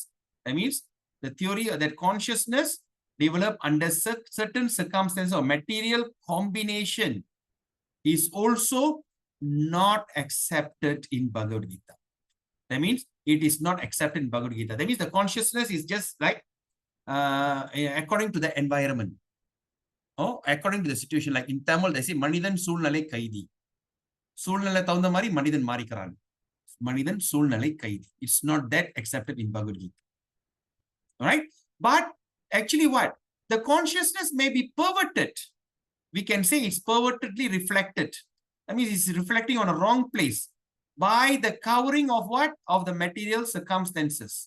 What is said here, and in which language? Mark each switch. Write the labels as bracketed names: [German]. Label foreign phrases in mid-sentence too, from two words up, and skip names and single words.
[English] That means the theory of that consciousness developed under certain circumstances or material combination is also not accepted in Bhagavad Gita. That means it is not accepted in Bhagavad Gita. That means the consciousness is just like according to the environment or according to the situation. Like in Tamil, they say [Tamil] மனிதன் சூழ்நிலை கைதி. சூழ்நிலை தகுந்த மாதிரி, மனிதன் மாறுகிறான். மனிதன் சூழ்நிலை கைதி. [English] It's not that accepted in Bhagavad Gita. All right? But actually what? The consciousness may be perverted. We can say it's pervertedly reflected. That means it's reflecting on a wrong place by the covering of what? Of the material circumstances.